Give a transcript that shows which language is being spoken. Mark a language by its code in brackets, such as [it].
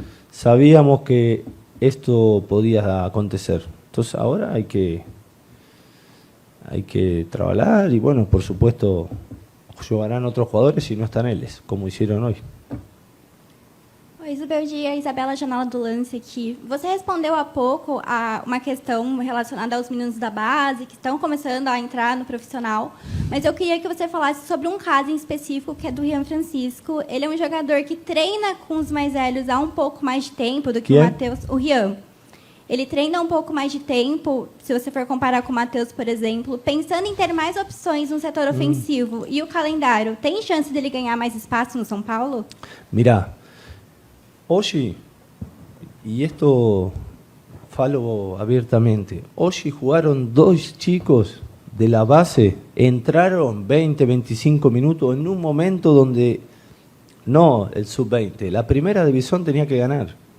[es] Sabíamos que esto podía acontecer. Entonces ahora hay que trabajar y bueno, por supuesto, jugarán otros jugadores y no están ellos, como hicieron hoy. [pt] Oi, Zubeldia, Isabela Janela do Lance aqui. Você respondeu há pouco a uma questão relacionada aos meninos da base, que estão começando a entrar no profissional, mas eu queria que você falasse sobre um caso em específico, que é do Rian Francisco. Ele é um jogador que treina com os mais velhos há um pouco mais de tempo do que o Matheus. O Rian. Ele treina um pouco mais de tempo, se você for comparar com o Matheus, por exemplo, pensando em ter mais opções no setor ofensivo. E o calendário, tem chance dele ganhar mais espaço no São Paulo? [es] Mirá, hoy, y esto falo abiertamente, hoy jugaron dos chicos de la base, entraron 20, 25 minutos en un momento donde, no el sub-20, la primera división tenía que ganar.